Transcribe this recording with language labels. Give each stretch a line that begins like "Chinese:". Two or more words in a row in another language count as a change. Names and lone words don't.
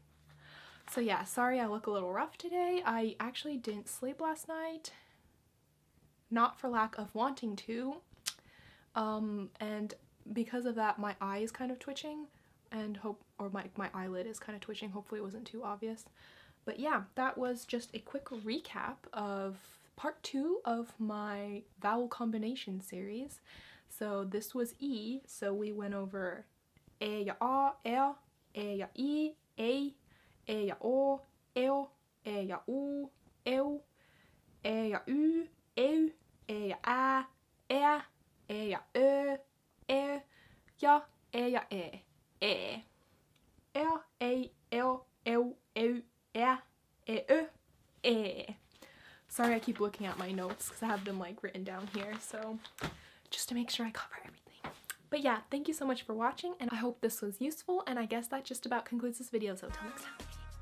English: So yeah, sorry I look a little rough today. I actually didn't sleep last night, not for lack of wanting to, and because of that my eye is kind of twitching, and my eyelid is kind of twitching. Hopefully it wasn't too obvious. But yeah, that was just a quick recap of part 2 of my vowel combination series. So this was E, so we went over
Finnish: e ja a, e ja I,
English: ei,
Finnish: e ja o, eo, e ja u, eu, e ja y, eu, e ja ä, ä, e ja ö, ja e ja e, ea, ei, eo, eu, eu, e.
English: Sorry I keep looking at my notes because I have them like written down here, so just to make sure I cover everything. But yeah, thank you so much for watching, and I hope this was useful, and I guess that just about concludes this video, so till next time.